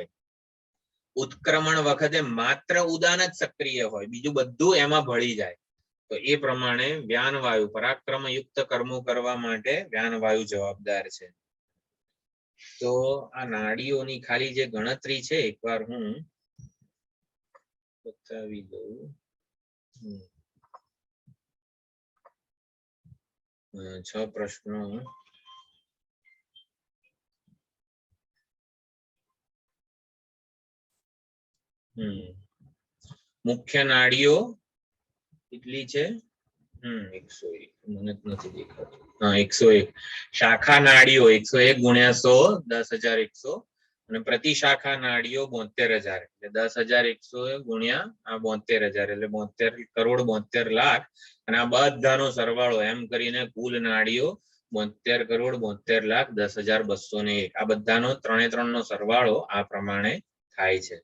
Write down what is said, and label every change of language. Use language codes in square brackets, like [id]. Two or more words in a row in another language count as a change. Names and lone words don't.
[gu] ઉત્ક્રમણ વખતે માત્ર ઉદાન જ સક્રિય હોય, બીજું બધું એમાં ભળી જાય। તો એ પ્રમાણે વ્યાન વાયુ, પરાક્રમ યુક્ત કર્મો કરવા માટે વ્યાન વાયુ જવાબદાર છે। તો આ નાડીઓની ખાલી જે ગણતરી છે એકવાર હું બતાવી દઉં। છ પ્રશ્નો મુખ્ય નાડીઓ કેટલી છે 101 મને નથી દેખાતું 101 શાખા નાડીઓ 101 ગુણ્યા 100 10,100 અને પ્રતિ શાખા નાડીઓ 72,000 એટલે 10,100 ગુણ્યા આ 72,000 એટલે 72 કરોડ 72 લાખ અને આ બધાનો સરવાળો એમ કરીને કુલ નાડીઓ 72 કરોડ 72 લાખ 10,201 આ બધાનો 3 નો સરવાળો આ પ્રમાણે થાય છે.